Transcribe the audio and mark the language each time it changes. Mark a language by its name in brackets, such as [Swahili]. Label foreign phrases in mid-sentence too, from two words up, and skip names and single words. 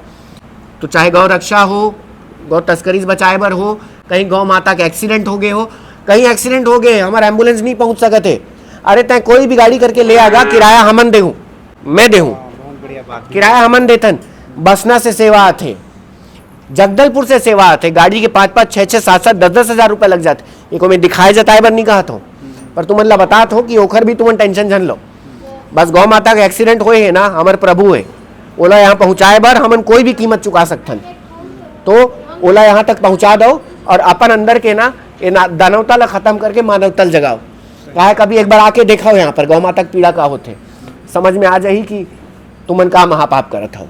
[Chhattisgarhi] तो चाहे गौ रक्षा हो, गौ तस्करी से बचाए बर हो, कहीं गौ माता का एक्सीडेंट हो गए हो, कहीं एक्सीडेंट हो गए हमारे एम्बुलेंस नहीं पहुंच सकते, अरे तय कोई भी गाड़ी करके ले आगा, किराया हमन देहूँ, मैं देहूँ, किराया हमन देथन। बसना से सेवा आते, जगदलपुर से सेवा आते, गाड़ी के 5-5, 6-6, 7-7, 10-10 हज़ार रुपये लग जाते। ये को मैं दिखाए जताए बर नहीं कहा था, पर तुमन ला बतात हो कि ओखर भी तुमन टेंशन झन लो। बस गौ माता का एक्सीडेंट होए है ना, हमार प्रभु है, ओला यहाँ पहुँचाए बर हमन कोई भी कीमत चुका सकथन, तो ओला यहाँ तक पहुँचा दो और अपन अंदर के ना ये दानवता ला खत्म करके मानवता जगाओ। कहा कभी एक बार आके देखा हो यहाँ पर गौ माता की पीड़ा का होते, समझ में आ जाही कि तुमन का महापाप करत हो।